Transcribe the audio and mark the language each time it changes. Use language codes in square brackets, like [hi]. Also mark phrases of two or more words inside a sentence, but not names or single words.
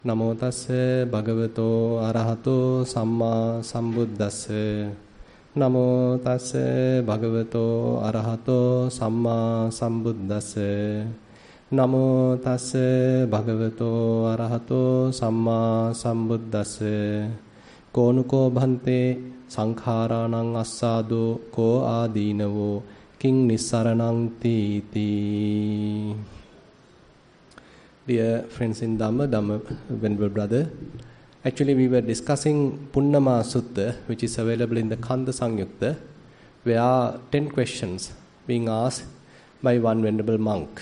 [pi] නමෝ තස්ස භගවතෝ අරහතෝ සම්මා සම්බුද්දස්ස නමෝ තස්ස භගවතෝ අරහතෝ සම්මා සම්බුද්දස්ස නමෝ තස්ස භගවතෝ අරහතෝ සම්මා සම්බුද්දස්ස කෝනුකෝ භන්තේ සංඛාරාණං අස්සාදෝ කෝ ආදීනවෝ කිං නිස්සරණං තීති. [en] Dear friends in Dhamma, Venerable Brother, actually we were discussing Punnama Sutta, which is available in the Kanda Sangyukta, where are 10 questions being asked by one Venerable monk.